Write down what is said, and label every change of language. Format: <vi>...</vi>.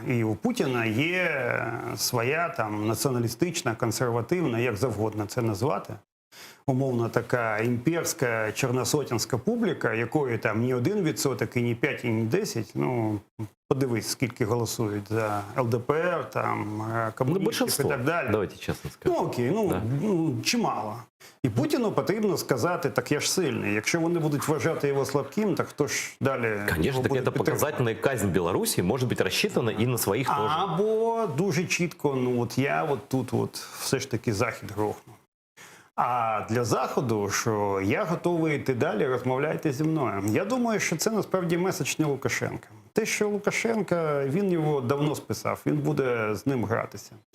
<uk>І у Путіна є своя там націоналістична, консервативна, як завгодно це назвати, умовно така імперська чорносотенська публіка, якої там ні 1%, і ні 5, і ні 10, ну, подивись, скільки голосують за ЛДПР, там, комуністів і так далі. Давайте чесно скажемо. Ну, окей, ну, чимало. І Путіну потрібно сказати, так я ж сильний. Якщо вони будуть вважати його слабким, так хто ж далі</uk> <ru>Конечно, так это показательная казнь Беларуси может быть рассчитана и на своих тоже.</ru> <uk>Або дуже чітко, ну, от я от тут от все ж таки Захід грохну. А для Заходу, що я готовий йти далі, розмовляйте зі мною. Я думаю, що це насправді меседж не Лукашенка. Те, що Лукашенка, він його давно списав, він буде з ним гратися.</uk>